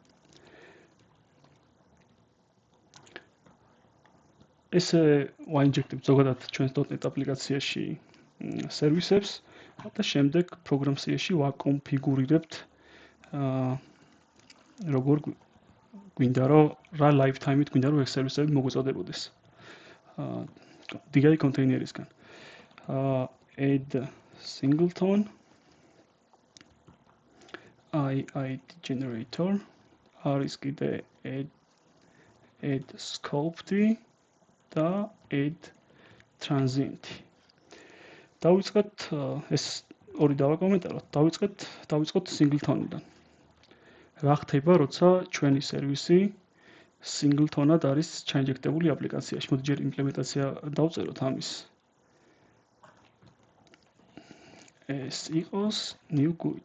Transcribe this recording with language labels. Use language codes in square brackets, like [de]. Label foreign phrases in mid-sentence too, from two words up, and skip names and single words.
[ka] ესე ვაინჯექტებთ ზოგადად ჩვენს .NET აპლიკაციაში სერვისებს და შემდეგ პროგრამაში ვაკონფიგურირებთ როგორ გვინდა რომ რა lifetime-ით გვინდა რომ ეგ სერვისები მოგვეწოდებოდეს. DI კონტეინერისგან. [en] add singleton ID generator [ka] არის კიდე [en] add scoped და add transient. [ka] დავიწყოთ ეს ორი დავაკომენტაროთ. დავიწყოთ singleton-დან. რა ხდება, როცა ჩვენი სერვისი singleton-ად არის ჩაინჯექტებული აპლიკაციაში. მოდი ჯერ იმპლემენტაცია დავწეროთ ამის. ეს იყოს [en] new GUID.